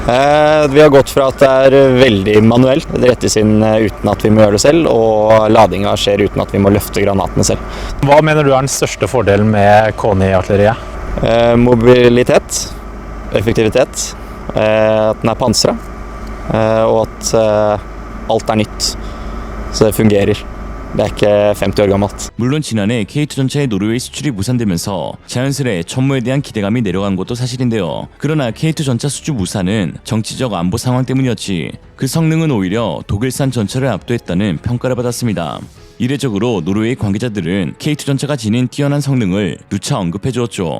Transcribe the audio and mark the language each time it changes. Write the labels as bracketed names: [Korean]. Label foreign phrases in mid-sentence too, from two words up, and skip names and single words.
[Norwegian] Vi har gått fra at det er veldig manuelt, det rettes inn uten at vi må gjøre det selv, og ladinga skjer uten at vi må løfte granatene selv. Hva mener du er den største fordelen med Koni-artilleriet? Mobilitet, effektivitet, at den er pansret, og at alt er nytt. Så det fungerer. Det er ikke 50 år gammelt. [Korean] 물론 지난해 K2 전차의 노르웨이 수출이 무산되면서 자연스레 천모에 대한 기대감이 내려간 것도 사실인데요. 그러나 K2 전차 수주 무산은 정치적 안보 상황 때문이었지 그 성능은 오히려 독일산 전차를 압도했다는 평가를 받았습니다. 이례적으로 노르웨이 관계자들은 K2 전차가 지닌 뛰어난 성능을 누차 언급해 주었죠.